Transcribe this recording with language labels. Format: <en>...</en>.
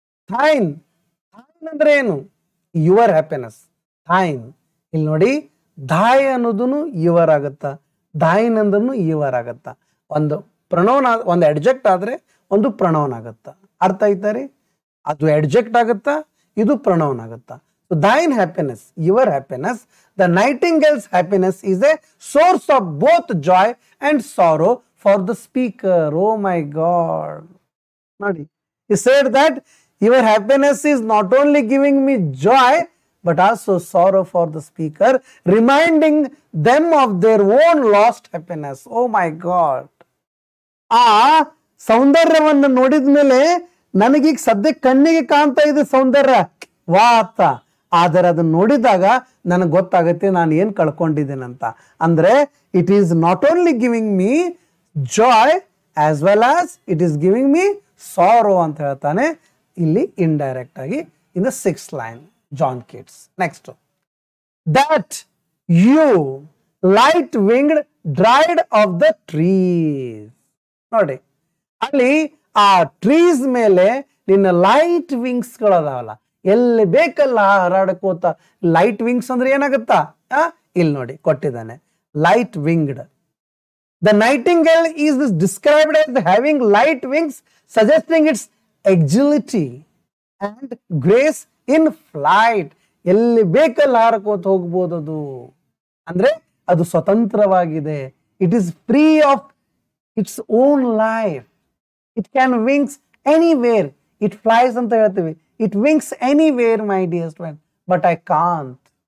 <en>Thine. Thine</en> <kn>ಅಂದ್ರೆ ಏನು?</kn> <en>Your happiness. Thine.</en> <kn>ಇಲ್ಲಿ ನೋಡಿ, ಧಾಯ್ ಅನ್ನೋದನ್ನು ಯುವರ್ ಆಗತ್ತ, ಧಾಯಿನ್ ಅಂದ್ರೂ ಯುವರ್ ಆಗತ್ತ. ಒಂದು ಪ್ರಣೌನ್, ಒಂದು ಅಡ್ಜೆಕ್ಟ್ ಆದ್ರೆ ಒಂದು ಪ್ರಣೌನ್ ಆಗತ್ತ. ಅರ್ಥ ಆಯ್ತಾ ರೀ? ಅದು ಅಡ್ಜೆಕ್ಟ್ ಆಗತ್ತಾ, ಇದು ಪ್ರಣೌನ್ ಆಗತ್ತಾ. So</kn> <en>So thine happiness, your happiness, the nightingale's happiness is a source of both joy and sorrow for the speaker. Oh my God. Nodi. He said that your happiness is not only giving me joy, but also sorrow for the speaker, reminding them of their own lost happiness. Oh my God.</en> <kn>ಆ ಸೌಂದರ್ಯವನ್ನು ನೋಡಿದ ಮೇಲೆ ನನಗೀಗ ಸದ್ಯ ಕಣ್ಣಿಗೆ ಕಾಣ್ತಾ ಇದೆ ಸೌಂದರ್ಯ ವಾ ಅಂತ, ಆದರೆ ಅದನ್ನು ನೋಡಿದಾಗ ನನಗೆ ಗೊತ್ತಾಗುತ್ತೆ ನಾನು ಏನು ಕಳ್ಕೊಂಡಿದ್ದೇನಂತ.</kn> <en>ಅಂದರೆ it is not only giving me joy as well as it is giving me sorrow</en> <kn>ಅಂತ ಹೇಳ್ತಾನೆ ಇಲ್ಲಿ</kn> <en>Indirect ಆಗಿ in the 6th line John Keats. Next, that you light winged dryad of the trees.</en> <kn>ನೋಡಿ ಅಲ್ಲಿ ಆ ಟ್ರೀಸ್ ಮೇಲೆ ನಿನ್ನ ಲೈಟ್ ವಿಂಗ್ಸ್ ಗಳದಾವಲ್ಲ, ಎಲ್ಲಿ ಬೇಕಲ್ಲ ಹಾರಾಡಕೋತ. ಲೈಟ್ ವಿಂಗ್ಸ್ ಅಂದ್ರೆ ಏನಾಗುತ್ತಾ, ಇಲ್ಲಿ ನೋಡಿ ಕೊಟ್ಟಿದ್ದಾನೆ, light winged.</kn> <en>The nightingale is described as having light wings, suggesting its agility and grace in flight.</en> <kn>ಎಲ್ಲಿ ಬೇಕಲ್ಲ ಹಾರಕೋತ ಹೋಗ್ಬೋದು ಅದು, ಅಂದ್ರೆ ಅದು ಸ್ವತಂತ್ರವಾಗಿದೆ.</kn> <en>It is free of its own life. It can wings anywhere. It flies</en> <kn>anta ಹೇಳ್ತೀವಿ.</kn> <en>It wings anywhere, my dear friend. But I can't.</en>